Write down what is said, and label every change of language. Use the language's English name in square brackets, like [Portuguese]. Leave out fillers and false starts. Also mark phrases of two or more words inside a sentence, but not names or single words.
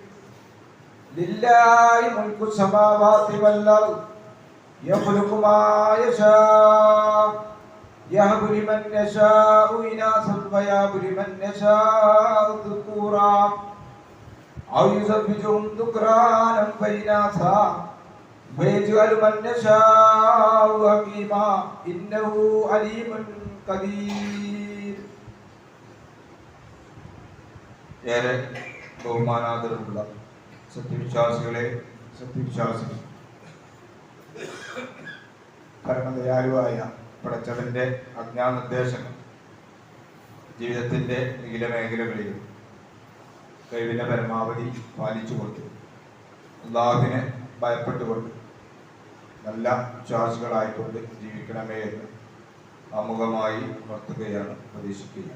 [Arabic] لله ملك السماوات والأرض يخلق ما يشاء يهب لمن يشاء إناثا ويهب لمن يشاء ذكورا أو يزوجهم ذكرانا وإناثا ويجعل من يشاء عقيما إنه عليم قدير. [Malayalam] ഏറെ ബഹുമാനാദരവുള്ള സത്യവിശ്വാസികളെ, സത്യവിശ്വാസികൾ, പരമദയാലുവായ പടച്ചവന്റെ ആജ്ഞാനിർദ്ദേശങ്ങൾ ജീവിതത്തിന്റെ വിവിധ മേഖലകളിലും കഴിവിന്റെ പരമാവധി പാലിച്ചുകൊണ്ട് അല്ലാഹുവിനെ ഭയപ്പെട്ടുകൊണ്ട് നല്ല വിശ്വാസികളായിക്കൊണ്ട് ജീവിക്കണമേ എന്ന് ആമുഖമായി ഉണർത്തുകയാണ്, പ്രതീക്ഷിക്കുകയാണ്.